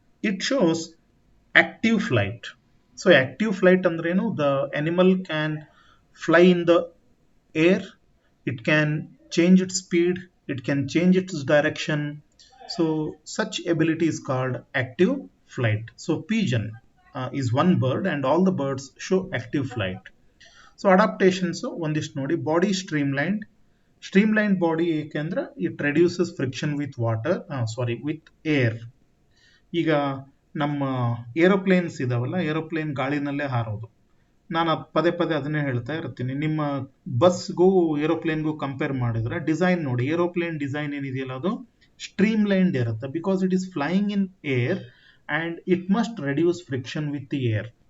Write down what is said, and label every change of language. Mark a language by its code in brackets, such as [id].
[en] It shows active flight. So active flight [kn] ಅಂದ್ರೇನು? [en] The animal can fly in the air, it can change its speed, it can change its direction. So such ability is called active flight. So pigeon is one bird and all the birds show active flight. So adaptations [kn] ಒಂದಿಷ್ಟು ನೋಡಿ. [en] body streamlined body [kn] ಏಕೆಂದ್ರೆ [en] It reduces friction with water, with air. [kn] ಈಗ ನಮ್ಮ aeroplanes ಇದಾವಲ್ಲ, aeroplane ಗಾಳಿನಲ್ಲೇ ಹಾರೋದು. ನಾನು ಪದೇ ಪದೇ ಅದನ್ನೇ ಹೇಳ್ತಾ ಇರ್ತೀನಿ. ನಿಮ್ಮ ಬಸ್ಗೂ ಏರೋಪ್ಲೇನ್ಗೂ ಕಂಪೇರ್ ಮಾಡಿದ್ರೆ ಡಿಸೈನ್ ನೋಡಿ, ಏರೋಪ್ಲೇನ್ ಡಿಸೈನ್ ಏನಿದೆಯಲ್ಲ ಅದು ಸ್ಟ್ರೀಮ್ ಲೈನ್ಡ್ ಇರುತ್ತೆ, [en] Because it is flying in air and it must reduce friction with the air.